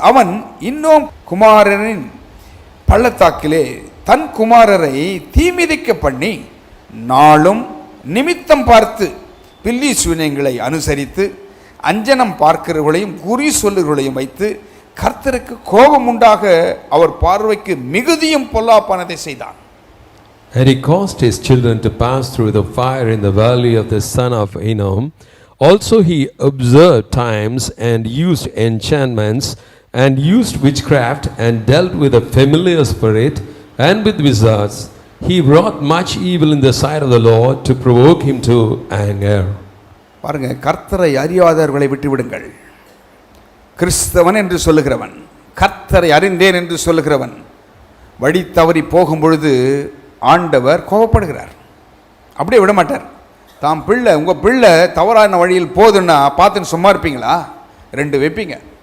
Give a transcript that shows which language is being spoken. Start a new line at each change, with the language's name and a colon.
Tamil: அவன் இன்னும் குமாரனின் பள்ளத்தாக்கிலே தன் குமாரரை தீமிதிக்க பண்ணி நாளும் நிமித்தம் பார்த்து பில்லி சூனியங்களை அனுசரித்து அஞ்சனம் பார்க்கிறவர்களையும் குறி சொல்லுகளையும் வைத்து கர்த்தருக்கு கோபம் உண்டாக அவர் பார்வைக்கு மிகுதியும் பொல்லாப்பானதை செய்தான்.
English: And he caused his children to pass through the fire in the valley of the son of Hinnom. Also he observed times and used enchantments and used witchcraft and dealt with a familiar spirit and with wizards. He wrought much evil in the sight of the Lord to provoke him to anger.
Tamil: பாருங்க, கர்த்தரை அறியாதவர்களை விட்டுவிடுங்கள். கிறிஸ்தவன் என்று சொல்லுகிறவன், கர்த்தரை அறிந்தேன் என்று சொல்லுகிறவன் வழி தவறி போகும் பொழுது ஆண்டவர் கோபப்படுகிறார். அப்படியே விட மாட்டார். தாம் பிள்ளை, உங்கள் பிள்ளை தவறான வழியில் போதுன்னா பார்த்துன்னு சும்மா இருப்பீங்களா? 2 வைப்பீங்க.